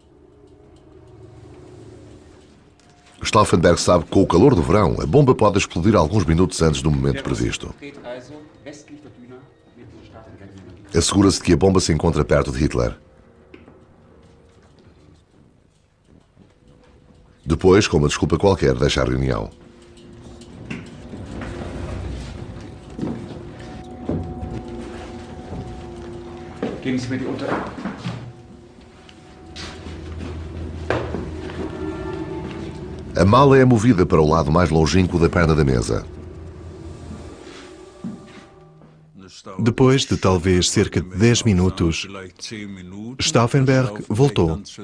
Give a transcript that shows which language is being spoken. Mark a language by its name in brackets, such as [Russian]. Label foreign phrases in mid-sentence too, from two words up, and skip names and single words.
[Portuguese] Stauffenberg sabe que, com o calor do verão, a bomba pode explodir alguns minutos antes do momento previsto. Assegura-se de que a bomba se encontra perto de Hitler. Depois, com uma desculpa qualquer, deixa a reunião. [German] Geben Sie mir die Unterlagen. [Portuguese] A mala é movida para o lado mais longínquo da perna da mesa. Depois de talvez cerca de 10 minutos, Stauffenberg voltou.